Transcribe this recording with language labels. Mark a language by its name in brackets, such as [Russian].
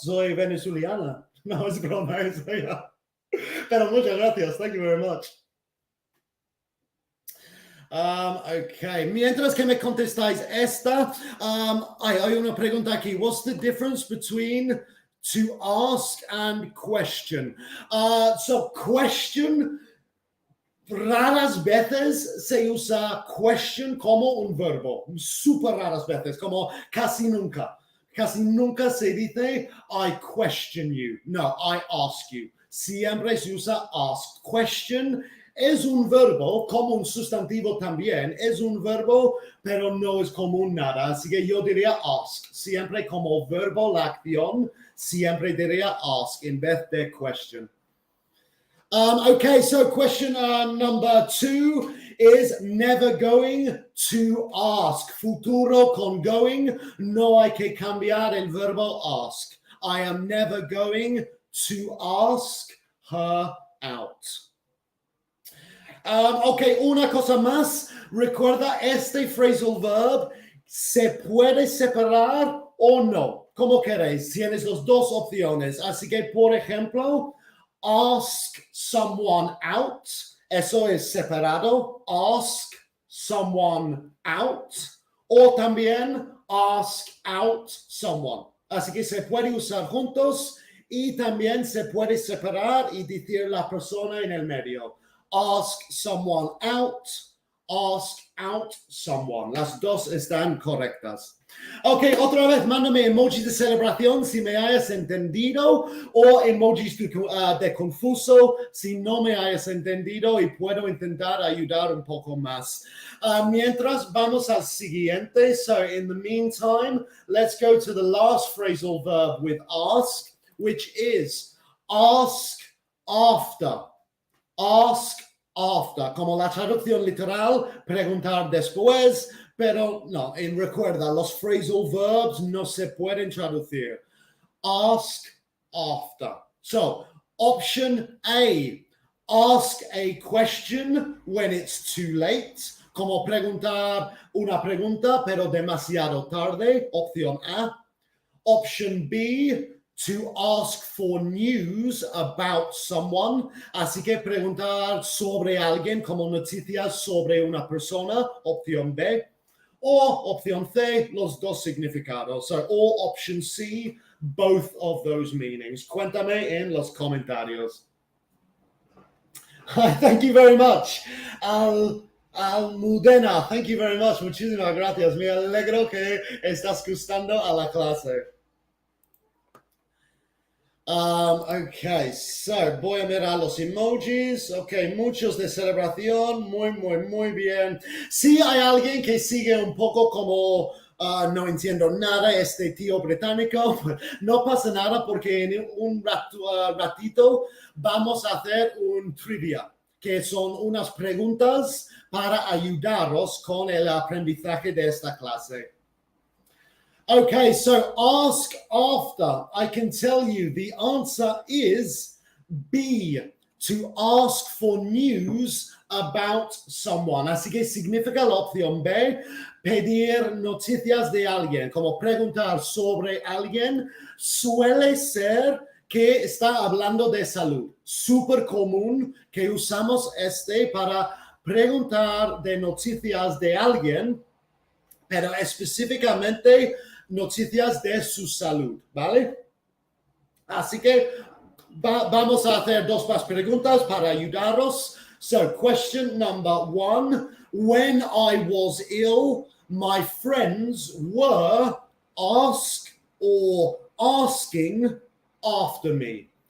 [Spanish] Soy venezolana. No, es broma, eso ya. Pero muchas gracias. [English] Thank you very much. [Spanish] Okay, mientras que me contestáis esta, hay una pregunta aquí. [English] What's the difference between to ask and question? [Spanish] So question, raras veces se usa question como un verbo, super raras veces, como casi nunca. Casi nunca se dice [English] I question you. No, I ask you. [Spanish] Siempre se usa ask. Question es un verbo, como un sustantivo también. Es un verbo, pero no es común nada. Así que yo diría ask. Siempre como verbo, la acción, siempre diría ask en vez de question. [English] Okay, so question number 2 is never going to ask. [Spanish] Futuro con going, no hay que cambiar el verbo ask. [English] I am never going to ask her out. [Spanish] Okay, una cosa más. Recuerda, este phrasal verb se puede separar o no. Como queréis, tienes las dos opciones. Así que, por ejemplo, ask someone out. Eso es separado. Ask someone out. O también ask out someone. Así que se puede usar juntos y también se puede separar y decir la persona en el medio. [English] Ask someone out. Ask out someone. [Spanish] Las dos están correctas. Ok, otra vez, mándame emojis de celebración si me hayas entendido o emojis de confuso si no me hayas entendido y puedo intentar ayudar un poco más. Mientras vamos al siguiente. [English] So in the meantime, let's go to the last phrasal verb with ask, which is ask after. [Spanish] Ask after, como la traducción literal, preguntar después, pero no, recuerda, los phrasal verbs no se pueden traducir. [English] Ask after. So, option A, ask a question when it's too late, [Spanish] como preguntar una pregunta, pero demasiado tarde, opción A. [English] Option B, to ask for news about someone, [Spanish] así que preguntar sobre alguien como noticias sobre una persona, opción B, o opción C, los dos significados, [English] so, or option C, both of those meanings. [Spanish] Cuéntame en los comentarios. [English] Thank you very much. Almudena, thank you very much. [Spanish] Muchísimas gracias. Me alegro que estás gustando a la clase. Okay, so voy a mirar los emojis. Okay, muchos de celebración. Muy bien. Si hay alguien que sigue un poco como no entiendo nada, este tío británico, no pasa nada porque en un ratito vamos a hacer un trivia, que son unas preguntas para ayudaros con el aprendizaje de esta clase. [English] Okay, so ask after. I can tell you the answer is B, to ask for news about someone. [Spanish] Así que significa la opción B, pedir noticias de alguien, como preguntar sobre alguien, suele ser que está hablando de salud. Súper común que usamos para preguntar de noticias de alguien, pero específicamente noticias de su salud, ¿vale? Así que vamos a hacer dos más preguntas para ayudaros. [English] So, question number 1. When I was ill, my friends were asking after me.